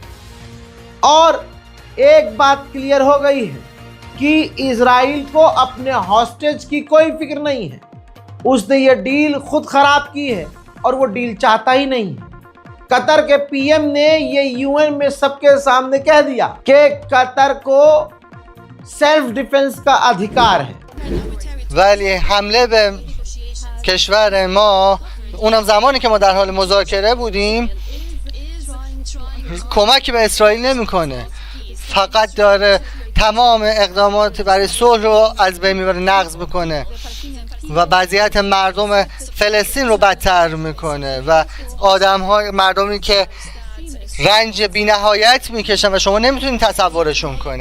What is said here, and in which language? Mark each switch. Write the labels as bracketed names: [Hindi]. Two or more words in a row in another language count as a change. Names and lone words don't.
[Hindi] और एक बात क्लियर हो गई है कि इजराइल को अपने हॉस्टेज की कोई फिक्र नहीं है। उसने ये डील खुद खराब की है और वो डील चाहता ही नहीं है। कतर के पीएम ने ये यूएन में सबके सामने कह दिया कि कतर को [English] self defense [Hindi] का अधिकार है। [Persian] ولی حمله به کشور ما اونم زمانی که ما در حال مذاکره بودیم کمکی به اسرائیل نمیکنه، فقط داره تمام اقدامات برای صلح رو از بین میبره، نقض میکنه و وضعیت مردم فلسطین رو بدتر میکنه و مردمی که رنج بی‌نهایت میکشن و شما نمیتونید تصورشون کنید.